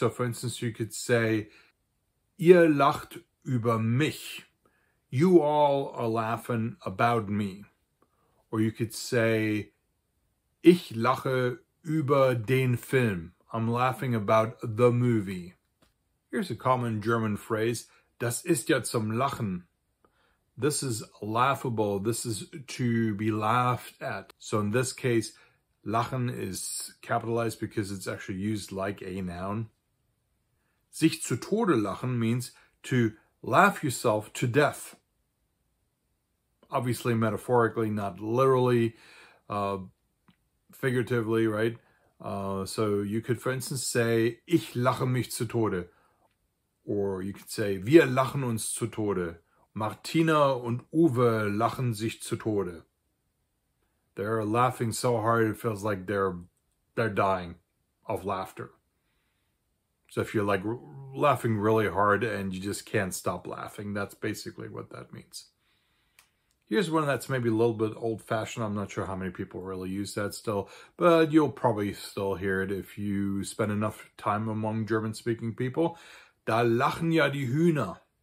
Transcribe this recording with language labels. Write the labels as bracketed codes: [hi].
[en] So for instance, you could say, [de] ihr lacht über mich. [en] You all are laughing about me. Or you could say, [de] ich lache über den Film. [en] I'm laughing about the movie. Here's a common German phrase, [de] das ist ja zum Lachen. [en] This is laughable. This is to be laughed at. So in this case, lachen is capitalized because it's actually used like a noun. [de] Sich zu Tode lachen [en] means to laugh yourself to death. Obviously, metaphorically, not literally, figuratively, right? So you could, for instance, say, [de] ich lache mich zu Tode. [en] Or you could say, [de] wir lachen uns zu Tode. Martina und Uwe lachen sich zu Tode. [en] They're laughing so hard it feels like they're dying of laughter. So if you're like laughing really hard and you just can't stop laughing, that's basically what that means. Here's one that's maybe a little bit old-fashioned. I'm not sure how many people really use that still, but you'll probably still hear it if you spend enough time among German-speaking people. [de] Da lachen ja die Hühner.